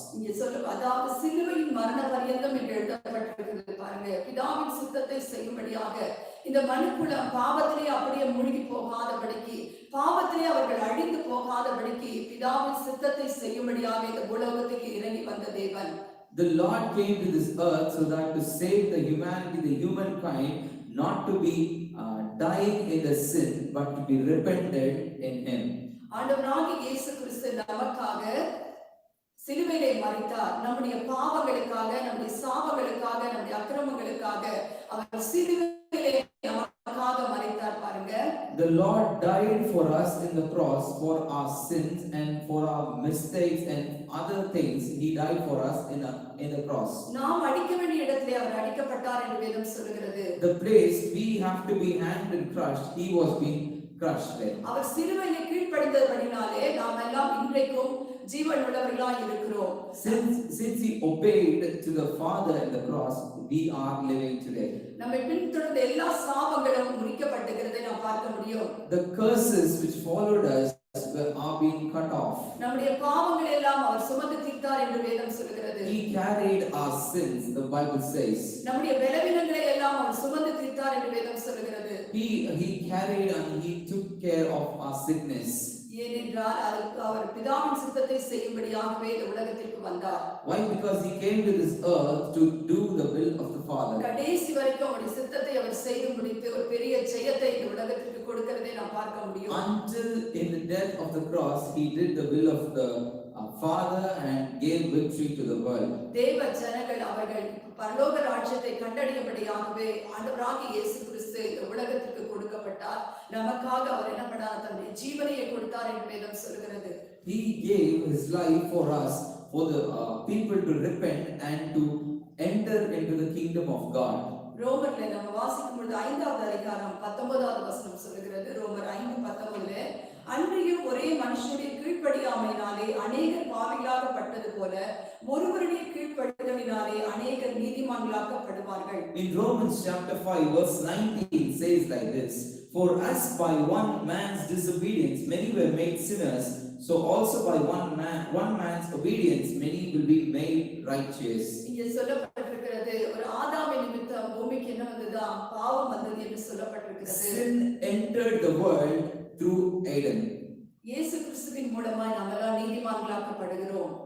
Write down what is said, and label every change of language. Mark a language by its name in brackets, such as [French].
[Tamil] இங்கே சொல்ல, அதாவது சிலுவையின் மரண பரியந்தம் என்று எழுதப்பட்டிருக்கிறது பாருங்க. பிதாவின் சித்தத்தை செய்யும்படியாக இந்த மனுக்குலம் பாவத்திலே அப்படியே மூழ்கி போகாதபடிக்கு, பாவத்திலே அவர்கள் அழிந்து போகாதபடிக்கு பிதாவின் சித்தத்தை செய்யும்படியாக இந்த உலகத்துக்கு இறங்கி வந்த தேவன். [English] The Lord came to this earth so that to save the humanity, the humankind, not to be dying in the sin, but to be repented in him. [Tamil] ஆண்டவராகிய இயேசு கிறிஸ்து நமக்காக சிலுவையிலே மரித்தார். நம்முடைய பாவங்களுக்காக, நம்முடைய சாபங்களுக்காக, நம்முடைய அக்கிரமங்களுக்காக அவர் சிலுவையிலே நமக்காக மரித்தார் பாருங்க. [English] The Lord died for us in the cross for our sins and for our mistakes and other things. He died for us in the cross. [Tamil] நாம் அடிக்க வேண்டிய இடத்திலே அவர் அடிக்கப்பட்டார் என்று வேதம் சொல்கிறது. [English] The place we have to be hanged and crushed, he was being crushed there. [Tamil] அவர் சிலுவையிலே கீழ்ப்படிந்தபடினாலே நாம் எல்லாம் இன்றைக்கும் ஜீவன் உள்ளவர்களாய் இருக்கிறோம். [English] Since he obeyed to the Father in the cross, we are living today. [Tamil] நம்மை பின்தொடர்ந்த எல்லா சாபங்களும் முறிக்கப்பட்டிருக்கிறதை நாம் பார்க்க முடியும். [English] The curses which followed us are being cut off. [Tamil] நம்முடைய பாவங்களை எல்லாம் அவர் சுமந்து தீர்த்தார் என்று வேதம் சொல்கிறது. [English] He carried our sins, the Bible says. [Tamil] நம்முடைய பலவீனங்களை எல்லாம் அவர் சுமந்து தீர்த்தார் என்று வேதம் சொல்கிறது. [English] He carried and he took care of our sickness. [Tamil] ஏனென்றால் அவர் பிதாவின் சித்தத்தை செய்யும்படியாகவே இந்த உலகத்திற்கு வந்தார். [English] Why? Because he came to this earth to do the will of the Father. [Tamil] கடைசி வரைக்கும் அவருடைய சித்தத்தை அவர் செய்து முடித்து ஒரு பெரிய ஜெயத்தை இந்த உலகத்திற்கு கொடுக்கிறதை நாம் பார்க்க முடியும். [English] Until in the death of the cross, he did the will of the Father and gave victory to the world. [Tamil] தேவ ஜனங்கள் அவர்கள் பரலோக ராஜ்யத்தை கண்டடையும்படியாகவே ஆண்டவராகிய இயேசு கிறிஸ்து இந்த உலகத்திற்கு கொடுக்கப்பட்டார். நமக்காக அவர் என்ன பண்ணார்? தன்னுடைய ஜீவனையை கொடுத்தார் என்று வேதம் சொல்கிறது. [English] He gave his life for us, for the people to repent and to enter into the kingdom of God. [Tamil] ரோமர்ல நம்ம வாசிக்கும் பொழுது 5வது அதிகாரம் 19வது வசனம் சொல்கிறது. ரோமர் 5:19 அன்றியும் ஒரே மனுஷனுடைய கீழ்ப்படியாமையினாலே அநேகர் பாவிகளாக்கப்பட்டது போல ஒருவருடைய கீழ்ப்படிதலினாலே அநேகர் நீதிமான்களாக்கப்படுவார்கள். [English] In Romans chapter 5 verse 19 says like this, for as by one man's disobedience many were made sinners, so also by one man's obedience many will be made righteous. [Tamil] இங்கே சொல்லப்பட்டிருக்கிறது ஒரு ஆதாமின் நிமித்தம் பூமிக்கு என்ன வந்ததா? பாவம் வந்தது என்று சொல்லப்பட்டிருக்கிறது. [English] Sin entered the world through Adam. [Tamil] இயேசு கிறிஸ்துவின் மூலமாய் நாம் எல்லாம் நீதிமான்களாக்கப்படுகிறோம்.